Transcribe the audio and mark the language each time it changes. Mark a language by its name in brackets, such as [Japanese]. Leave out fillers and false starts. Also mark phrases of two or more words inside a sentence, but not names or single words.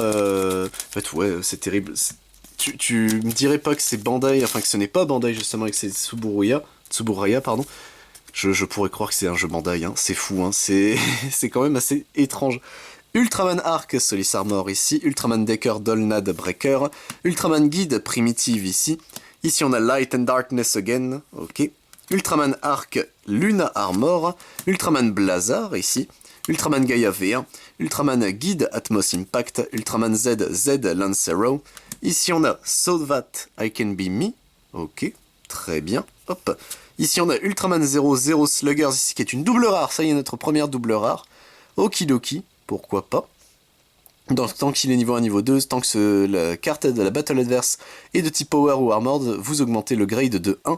[French] En fait, ouais, c'est terrible. Tu me dirais pas que c'est Bandai, enfin que ce n'est pas Bandai justement, et que c'est Tsuburaya, pardon. Je pourrais croire que c'est un jeu Bandai, hein. C'est fou, hein. C'est quand même assez étrange. Ultraman Arc Solis Armor ici, Ultraman Decker Dolnad Breaker, Ultraman Guide Primitive ici, ici on a Light and Darkness Again, ok, Ultraman Arc Luna Armor, Ultraman Blazar ici, Ultraman Gaia V1, Ultraman Guide Atmos Impact, Ultraman Z Lancero, ici on a So That I Can Be Me, ok, très bien, hop. Ici on a Ultraman 00 Sluggers ici qui est une double rare, ça y est notre première double rare. Okidoki, pourquoi pas. Tant qu'il est niveau 1, niveau 2, tant que la carte de la Battle Adverse est de type Power ou Armored, vous augmentez le grade de 1.